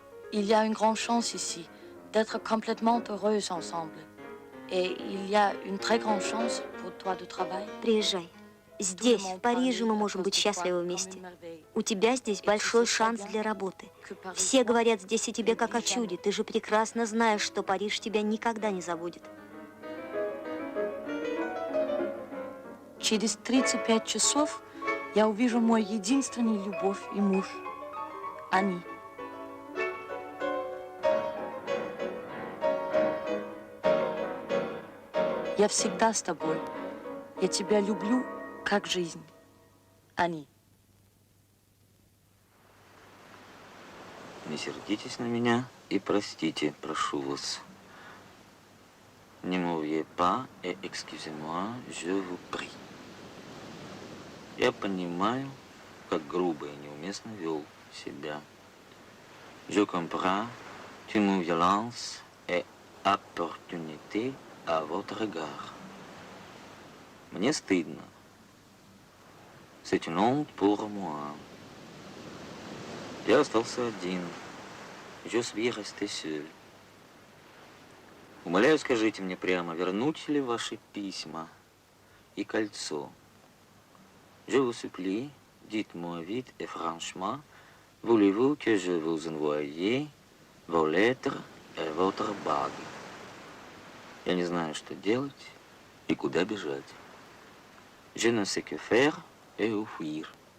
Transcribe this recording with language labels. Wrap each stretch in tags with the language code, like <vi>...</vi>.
<fr>Il y a une grande chance ici d'être complètement heureuse ensemble. Et il y a une très grande chance pour toi de travail.</fr> <ru>Приезжай. Здесь, в Париже, мы можем быть счастливы вместе. У тебя здесь большой шанс для работы. Все говорят здесь о тебе как о чуде. Ты же прекрасно знаешь, что Париж тебя никогда не забудет. Через 35 часов я увижу мой единственный любовь и муж, Ани. Я всегда с тобой. Я тебя люблю, как жизнь. Ани. Не сердитесь на меня и простите, прошу вас.</ru> <fr>Ne m'oubliez pas et excusez-moi, je vous prie.</fr> <ru>Я понимаю, как грубо и неуместно вел себя.</ru> <fr>Je comprends toute mon violence et opportunité à votre égard.</fr> <ru>Мне стыдно.</ru> <fr>C'est une honte pour moi.</fr> <ru>Я остался один.</ru> <fr>Je suis resté seul.</fr> <ru>Умоляю, скажите мне прямо, вернуть ли ваши письма и кольцо?</ru> <fr>Je vous supplie, dites-moi vite et franchement, voulez-vous que je vous envoie vos lettres et votre bague?</fr> <ru>Я не знаю, что делать и куда бежать.</ru> <fr>Je ne sais que faire et où fuir.</fr>